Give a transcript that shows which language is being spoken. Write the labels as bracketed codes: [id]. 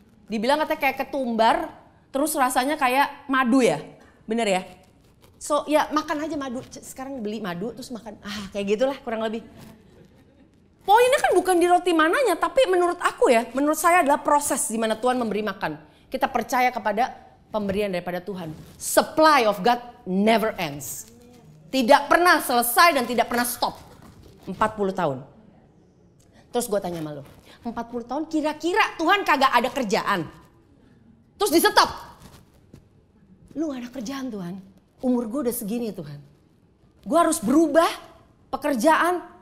[id] Dibilang katanya kayak ketumbar, terus rasanya kayak madu ya. Bener ya? So ya makan aja madu. Sekarang beli madu terus makan. Kayak gitulah kurang lebih. Poinnya kan bukan di roti mananya, tapi menurut aku ya, menurut saya adalah proses di mana Tuhan memberi makan. Kita percaya kepada pemberian daripada Tuhan. [en] Supply of God never ends. [id] Tidak pernah selesai dan tidak pernah stop. 40 tahun. Terus gue tanya sama lo, 40 tahun kira-kira Tuhan kagak ada kerjaan? Terus di stop. Lu gak ada kerjaan Tuhan. Umur gue udah segini Tuhan. Gue harus berubah pekerjaan.